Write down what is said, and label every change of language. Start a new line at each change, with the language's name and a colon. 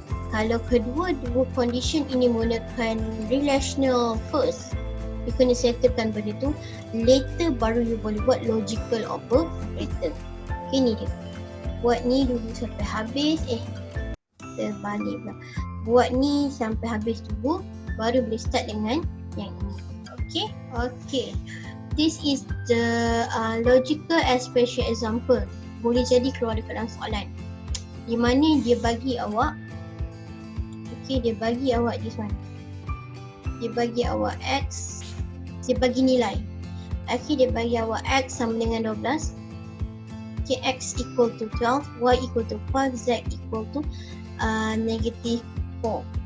Malay: Kalau kedua-dua condition ini menggunakan relational first, you kena settlekan benda tu. Later baru you boleh buat logical operator. Okay, ni dia. Buat ni dulu sampai habis. Terbalik pula. Buat ni sampai habis dulu, baru boleh start dengan yang ini. Okay.
English: This is the logical expression example.
Malay: Boleh jadi keluar dekat dalam soalan. Di mana dia bagi awak, dia bagi awak
English: this one.
Malay: Dia bagi awak X, dia bagi nilai. Dia bagi awak X sama dengan 12.
English: X equal to 12, Y equal to 5, Z equal to negative 4.